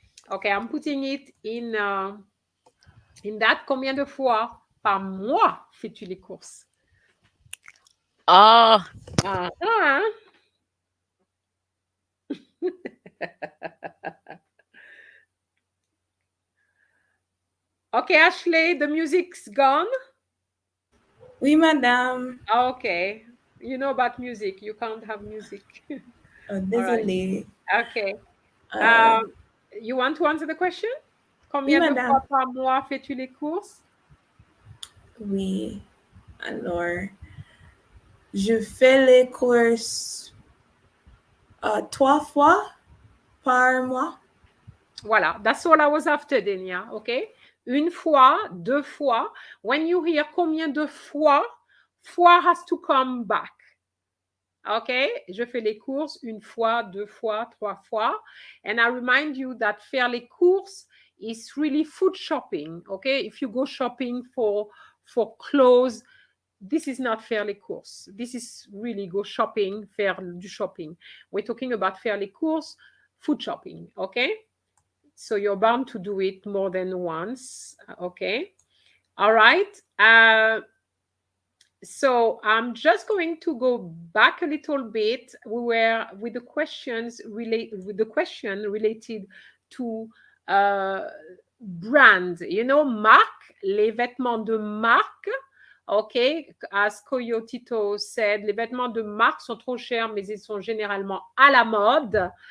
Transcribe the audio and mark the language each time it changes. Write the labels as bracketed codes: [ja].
[en] Okay, I'm putting it in that. [fr] Combien de fois par mois fais-tu les courses? Oh, Ah. [en] Okay, Ashley, the music's gone. [fr] Oui, madame. [en] Okay, you know about music. You can't have music. All right. [fr] Désolée. [en] Okay. Euh, You want to answer the question? [fr] oui, Combien de fois madame. par mois fais-tu les courses? Oui. Alors, je fais les courses 3 fois par mois. Voilà, [en] that's all I was after, Denia, okay? [fr] Une fois, 2 fois. [en] When you hear [fr] combien de fois, fois [en] has to come back. [fr] Okay, je fais les courses 1 fois, 2 fois, 3 fois. [en] And I remind you that [fr] faire les courses [en] is really food shopping. Okay, if you go shopping for clothes, this is not [fr] faire les courses. [en] This is really go shopping, [fr] faire du shopping. [en] We're talking about [fr] faire les courses, [en] food shopping. Okay, so you're bound to do it more than once. Okay, all right. So I'm just going to go back a little bit. We were with the question related to brand. You know, [fr] marque, les vêtements de marque. [en] OK, as Coyotito said, [fr] les vêtements de marque sont trop chers, mais ils sont généralement à la mode.